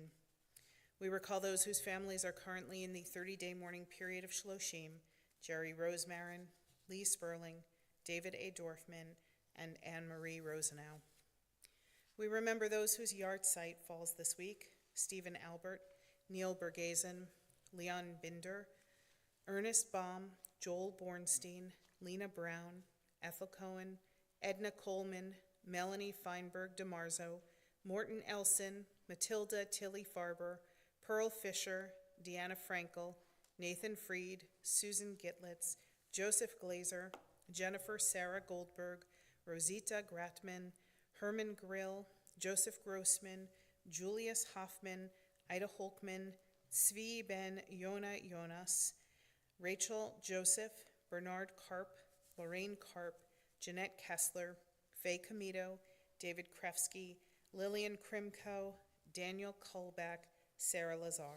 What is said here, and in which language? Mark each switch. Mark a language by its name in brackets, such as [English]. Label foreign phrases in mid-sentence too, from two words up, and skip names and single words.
[English] We recall those whose families are currently in the 30-day mourning period of Shloshim: Jerry Rosemarin, Lee Sperling, David A. Dorfman, and Anne-Marie Rosenau. We remember those whose yard site falls this week: Stephen Albert, Neil Bergazen, Leon Binder, Ernest Baum, Joel Bornstein, Lena Brown, Ethel Cohen, Edna Coleman, Melanie Feinberg DeMarzo, Morton Elson, Matilda Tilly Farber, Pearl Fisher, Deanna Frankel, Nathan Freed, Susan Gitlitz, Joseph Glazer, Jennifer Sarah Goldberg, Rosita Gratman, Herman Grill, Joseph Grossman, Julius Hoffman, Ida Holkman, Zvi Ben Yona Jonas, Rachel Joseph, Bernard Karp, Lorraine Karp, Jeanette Kessler, Faye Comito, David Krefsky, Lillian Krimko, Daniel Kolbach, Sarah Lazar.